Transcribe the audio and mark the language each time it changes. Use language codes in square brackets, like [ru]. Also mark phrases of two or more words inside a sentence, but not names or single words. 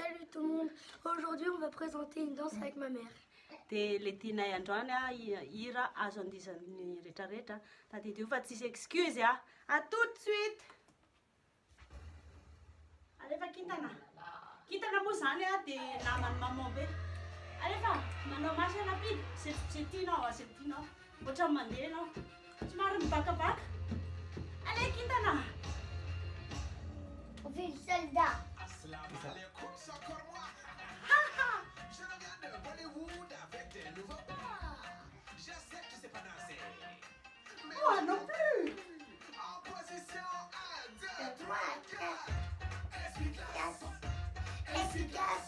[fr] tout le monde. Aujourd'hui, on va présenter une danse avec ma mère. [mg] Dia le tianay androany a hira azo andizan'ny rehetrarehetra tadidio fa tsisy excuse a [fr] tout de suite. [mg] Alefa kintana moa zany a dia namany maman be. Alefa manao masy anapidy zay tianao zay tianao ohatra mandeha anao somary mibakabaka. Ale kintana. [fr] On fait le soldat. Moi non plus. Efficace.